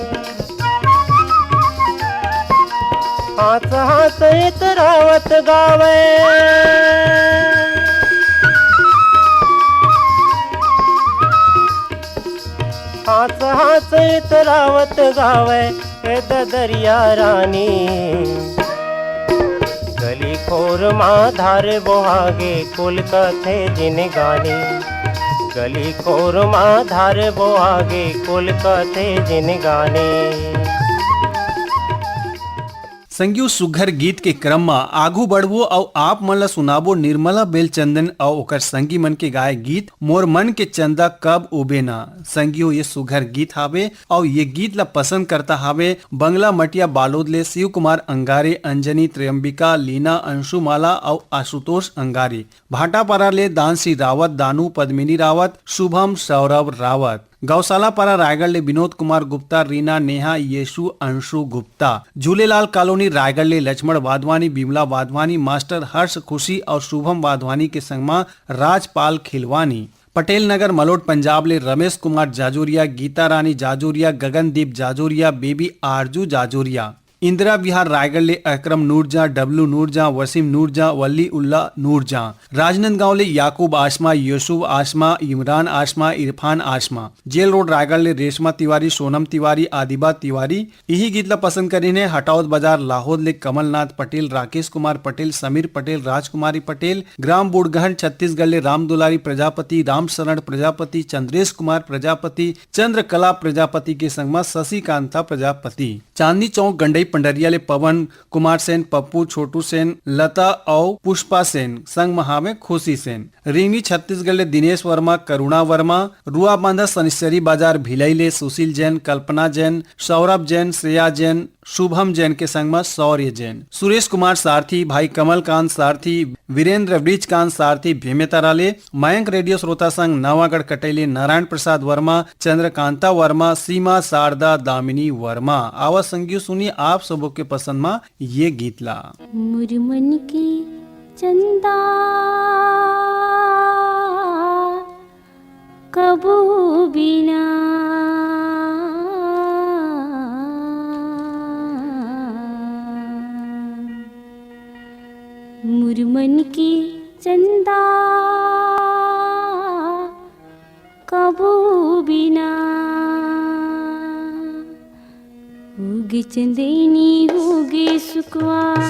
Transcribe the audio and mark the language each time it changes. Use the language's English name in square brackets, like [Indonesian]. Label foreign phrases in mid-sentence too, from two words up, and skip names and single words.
[Chhattisgarhi] हाथ हाथ इतरावत गावे हाथ हाथ इतरावत गावे दरिया रानी गली खोर माँ धारे बोहागे कुल कथे जिन गानी गली खोर माँ धारे बोहागे कुल कथे जिन गानी संगियो सुघर गीत के क्रम में आगू बढ़वो और आप मन ला सुनाबो निर्मला बेलचंदन और ओकर संगी मन के गाय गीत मोर मन के चंदा कब उबे ना। संगियो ये सुघर गीत हावे और ये गीत ला पसंद करता हावे बंगला मटिया बालोद ले शिव कुमार अंगारे अंजनी त्र्यंबिका लीना अंशुमाला और आशुतोष अंगारे भाटापारा ले दानसी रावत दानू पद्मिनी रावत शुभम सौरभ रावत गौशाला पारा रायगढ़ ले विनोद कुमार गुप्ता रीना नेहा येशु अंशु गुप्ता झूलेलाल कॉलोनी रायगढ़ ले लक्ष्मण वाधवानी बिमला वाधवानी मास्टर हर्ष खुशी और शुभम वाधवानी के संगमा राजपाल खिलवानी पटेल नगर मलोट पंजाब ले रमेश कुमार जाजोरिया गीता रानी जाजोरिया गगनदीप जाजोरिया बेबी आरजू जाजोरिया इंदिरा विहार रायगढ़ ले अकरम नूरजा डब्लू नूरजा वसीम नूरजा वली उल्ला नूरजा राजनांदगांव ले याकूब आशमा यूसुफ आशमा इमरान आशमा इरफान आशमा जेल रोड रायगढ़ ले रेशमा तिवारी सोनम तिवारी आदिबा तिवारी यही गीत ला पसंद करीने हटावत बाजार लाहौद ले कमलनाथ पटेल राकेश कुमार पटेल समीर पटेल राजकुमारी पटेल ग्राम बुड़गहन छत्तीसगढ़ ले राम दुलारी प्रजापति राम शरण प्रजापति चंद्रेश कुमार प्रजापति चंद्रकला प्रजापति के संगमा शशिकांता प्रजापति चांदनी चौक गंडई पंडरिया ले पवन कुमार सेन पप्पू छोटू सेन लता और पुष्पा सेन संग महावे खुशी सेन रीमी छत्तीसगढ़ ले दिनेश वर्मा करुणा वर्मा रुआ बांधा सनिसरी बाजार भिलई ले सुशील जैन कल्पना जैन सौरभ जैन श्रेया जैन शुभम जैन के संग में शौर्य जैन सुरेश कुमार सारथी भाई कमलकांत सारथी वीरेंद्र ब्रिजकांत सारथी भीमेताराले मयंक रेडियो श्रोता संघ नवागढ़ कटैले नारायण प्रसाद वर्मा चंद्रकांता वर्मा सीमा शारदा दामिनी वर्मा आवाज संगियो सुनिए आप सबों के पसंद में ये गीत ला मुरमन की चंदा कबू बिना मुरमन की चंदा कबू बिना होगी चंदेनी होगी सुखवा